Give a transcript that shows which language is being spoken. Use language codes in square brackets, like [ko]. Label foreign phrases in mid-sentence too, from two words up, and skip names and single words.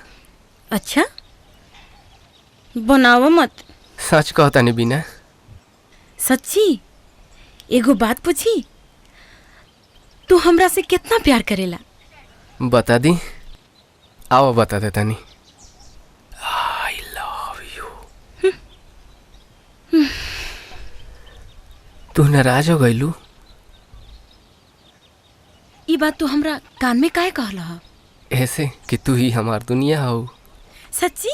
[bho] अच्छा बनावा मत। सच कहता नहीं बिना। सच्ची एगो बात पूछी, तू हमरा से कितना प्यार करेला? बता दी। आओ बता देता नहीं। [en] I love you। [bho] तू नाराज हो गईलू? ये बात तू हमरा कान में काहे कहला? ऐसे कि तू ही हमार दुनिया हो। सच्ची?